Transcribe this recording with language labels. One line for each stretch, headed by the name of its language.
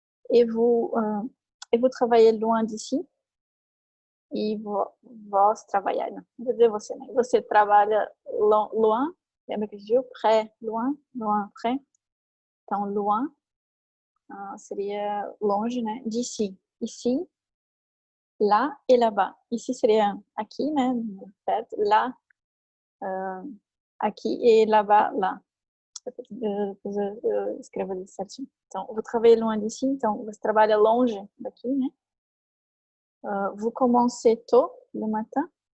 French: Et vous travaillez loin d'ici?
Portuguese: E vós trabalhar, não. Vou dizer você, né? Você trabalha loin, lembra que a gente viu?
French: Près, loin, près.
Portuguese: Então, loin seria longe, né? D'ici. Ici, lá e là-bas. Ici seria aqui, né? Perto. Lá, aqui e là-bas, lá. Depois eu escrevo ali certinho.
French: Então, vous travaillez loin d'ici.
Portuguese: Então, você trabalha longe daqui, né?
French: Vous commencez tôt le matin.